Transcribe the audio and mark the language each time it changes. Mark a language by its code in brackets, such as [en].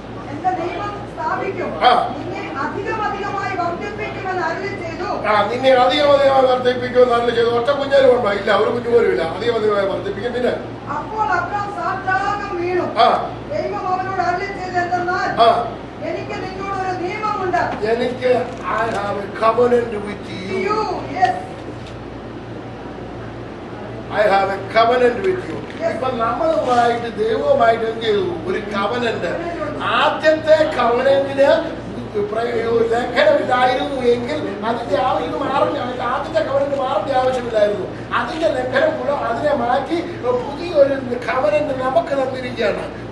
[ml] എന്റെ നിയമം സ്ഥാപിക്കും, നിന്നെ അധികമധികമായി വർദ്ധിപ്പിക്കുമെന്ന് അരുളി ചെയ്തു. നിന്നെ അധികമധികമായി വർദ്ധിപ്പിക്കുമെന്ന് അരുളി ചെയ്തു. ഒറ്റ കുഞ്ഞാലും ഉണ്ടോ? ഇല്ല, ഒരു കുഞ്ഞു പോലും ഇല്ല. അധികമധികമായി വർദ്ധിപ്പിക്കും. പിന്നെ അപ്പോൾ അബ്രാം സാഷ്ടാംഗം വീണു. ദൈവം അവനോട് അരുളി ചെയ്തത് എന്തെന്നാൽ, എനിക്ക് നിന്നോട് ഒരു നിയമമുണ്ട്. എനിക്ക് [en] I have a covenant with you. Yes. I have a covenant with you. [ml] ഇപ്പൊ നമ്മളുമായിട്ട് ദൈവവുമായിട്ട് എന്ത് ചെയ്തു? ഒരു കവനന്റ്. ആദ്യത്തെ കവനന്റിന് ലംഘനമില്ലായിരുന്നു എങ്കിൽ അതിന്റെ ഇത് മാറേണ്ട, ആദ്യത്തെ കവനന്റ് മാറേണ്ട ആവശ്യമില്ലായിരുന്നു. അതിന്റെ ലംഘനം മൂലം അതിനെ മാറ്റി പുതിയൊരു കവനന്റ് നമുക്ക് തന്നിരിക്കുകയാണ്.